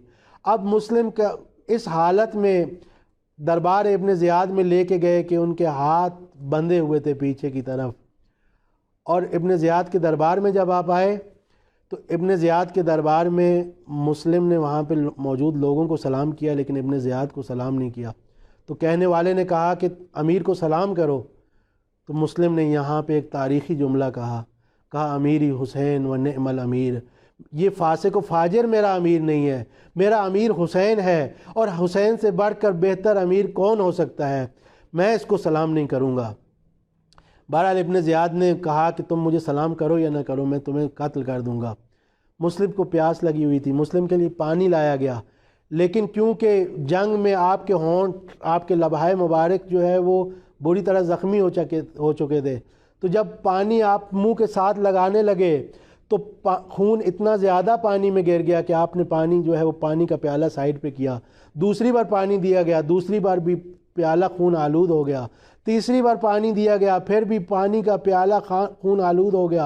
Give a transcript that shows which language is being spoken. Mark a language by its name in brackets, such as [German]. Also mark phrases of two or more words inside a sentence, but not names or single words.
[Urdu] اب مسلم کا اس حالت میں دربار ابن زیاد میں لے کے گئے کہ ان کے ہاتھ بندھے ہوئے تھے پیچھے کی طرف، اور ابن زیاد کے دربار میں جب آپ آئے تو ابن زیاد کے دربار میں مسلم نے وہاں پہ موجود لوگوں کو سلام کیا، لیکن ابن زیاد کو سلام نہیں کیا۔ تو کہنے والے نے کہا کہ امیر کو سلام کرو، تو مسلم نے یہاں پہ ایک تاریخی جملہ کہا [Arabic] امیری حسین و نعم الامیر، [Urdu] یہ فاسق و فاجر میرا امیر نہیں ہے، میرا امیر حسین ہے، اور حسین سے بڑھ کر بہتر امیر کون ہو سکتا ہے، میں اس کو سلام نہیں کروں گا۔ بہرحال ابن زیاد نے کہا کہ تم مجھے سلام کرو یا نہ کرو، میں تمہیں قتل کر دوں گا۔ مسلم کو پیاس لگی ہوئی تھی، مسلم کے لیے پانی لایا گیا، لیکن کیونکہ جنگ میں آپ کے ہونٹ، آپ کے لبہائے مبارک جو ہے وہ بری طرح زخمی ہو چکے تھے، تو جب پانی آپ منہ کے ساتھ لگانے لگے تو خون اتنا زیادہ پانی میں گر گیا کہ آپ نے پانی جو ہے وہ پانی کا پیالہ سائڈ پہ کیا، دوسری بار پانی دیا گیا، دوسری بار بھی پیالہ خون آلود ہو گیا، تیسری بار پانی دیا گیا، پھر بھی پانی کا پیالہ خون آلود ہو گیا۔